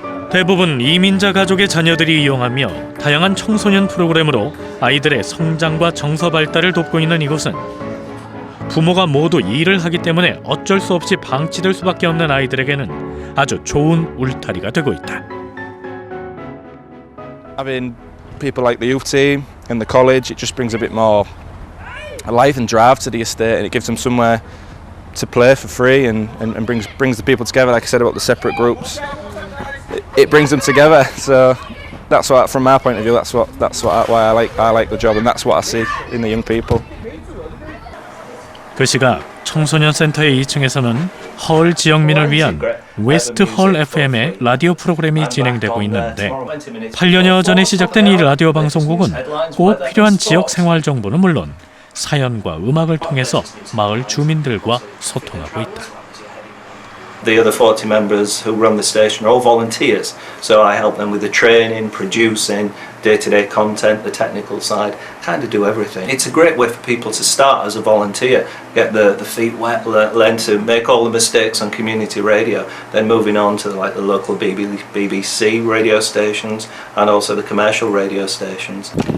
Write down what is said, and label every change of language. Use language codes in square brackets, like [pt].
[ko] 대부분 이민자 가족의 자녀들이 이용하며 다양한 청소년 프로그램으로 아이들의 성장과 정서 발달을 돕고 있는 이곳은 부모가 모두 일을 하기 때문에 어쩔 수 없이 방치될 수밖에 없는 아이들에게는 아주 좋은 울타리가 되고 있다. [en] Having people like the youth team and the college, it just brings a bit more life and drive to the estate, and it gives them somewhere to play for free and brings the people together. Like I said about the separate groups, it brings them together. So that's what, from my point of view, why I like the job, and that's what I see in the young people. [ko] 그 시각 청소년 센터의 2층에서는 헐 지역민을 위한 웨스트 헐 FM의 라디오 프로그램이 진행되고 있는데 8년여 전에 시작된 이 라디오 방송국은 꼭 필요한 지역 생활 정보는 물론 사연과 음악을 통해서 마을 주민들과 소통하고 있다. [en] The other 40 members who run the station are all volunteers, so I help them with the training, producing, day-to-day content, the technical side, kind of do everything. It's a great way for people to start as a volunteer, get the feet wet, learn to make all the mistakes on community radio, then moving on to like the local BBC radio stations and also the commercial radio stations.